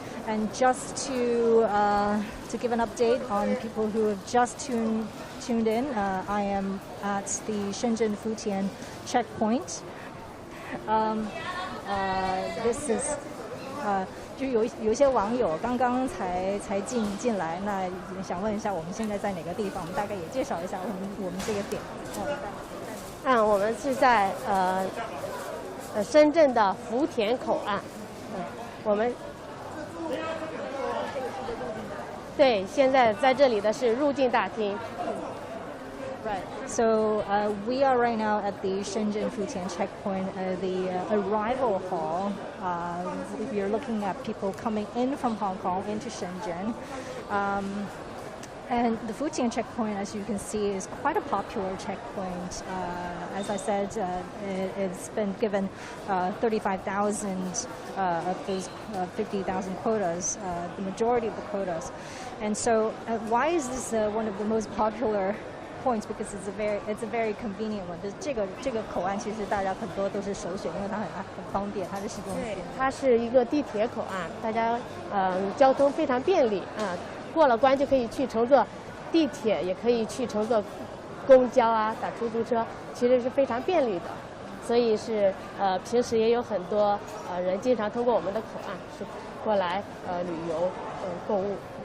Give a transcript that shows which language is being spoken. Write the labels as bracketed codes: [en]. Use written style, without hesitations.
[en] And just to give an update on people who have just tuned in, I am at the Shenzhen Futian checkpoint. This is [zh] 就有一些网友刚刚才进来，那想问一下我们现在在哪个地方？我们大概也介绍一下我们这个点。我们是在深圳的福田口岸。我们对，现在在这里的是入境大厅。 [en] Right. So we are right now at the Shenzhen Futian checkpoint, the arrival hall. If you're looking at people coming in from Hong Kong into Shenzhen. And the Futian checkpoint, as you can see, is quite a popular checkpoint. As I said, it's been given 35,000 of those 50,000 quotas, the majority of the quotas. And so why is this one of the most popular points? Because it's a very convenient one. [zh] 这个口岸其实大家很多都是首选，因为它很方便，它是市中心。对，它是一个地铁口岸，大家交通非常便利啊。过了关就可以去乘坐地铁，也可以去乘坐公交啊、打出租车，其实是非常便利的。所以是平时也有很多人经常通过我们的口岸是过来旅游购物。